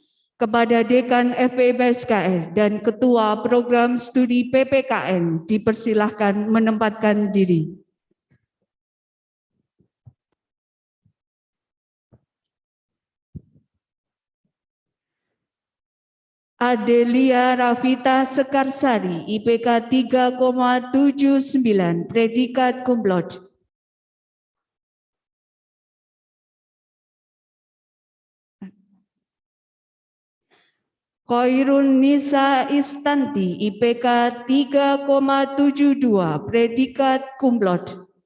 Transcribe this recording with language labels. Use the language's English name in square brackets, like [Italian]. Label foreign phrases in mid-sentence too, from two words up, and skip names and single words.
[Indonesian] Kepada Dekan FEIPSKR dan Ketua Program Studi PPKN dipersilahkan menempatkan diri. Adelia Rafita Sekarsari, IPK 3,79, predikat [Latin] cum laude. [Indonesian] Khairun Nisa Istanti, IPK 3,72, predikat [Latin] cum laude.